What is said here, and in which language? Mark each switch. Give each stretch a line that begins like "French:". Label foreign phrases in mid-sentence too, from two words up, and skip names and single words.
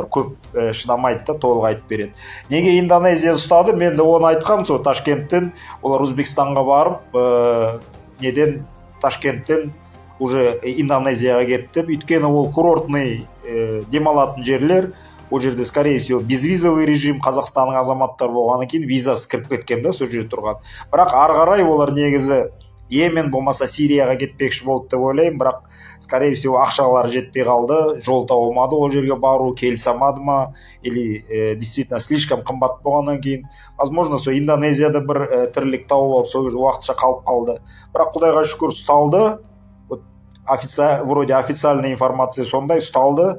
Kazakh: Көп шыдамайды да, толық айтып береді. Неге Индонезия ұстады? Мен де оны айтқам, сол Ташкенттен олар Өзбекстанға барып, Ташкенттен уже Индонезияға кетті. Өйткені ол курортный демалатын жерлер. Ол жерде,
Russian: скорее всего, безвизовый режим,
Kazakh: Қазақстанның азаматтары болғаны кейін визасы кіріп кеткен да, сол жерде тұрған. Бірақ ары қарай олар негізі Йемен болмаса Сирияға кетпекші болды деп ойлаймын, бірақ
Russian: скорее всего
Kazakh: ақшалары жетпей қалды, жол тауылмады, ол жерге бару келісе алмады ма,
Russian: или действительно слишком
Kazakh: қымбат болғаннан кейін, возможно, сол Индонезияда бір тірлік тауып алып, сол уақытша қалып қалды. Бірақ Құдайға шүкір ұсталды,
Russian: вроде официальная информация
Kazakh: сондай, ұсталды.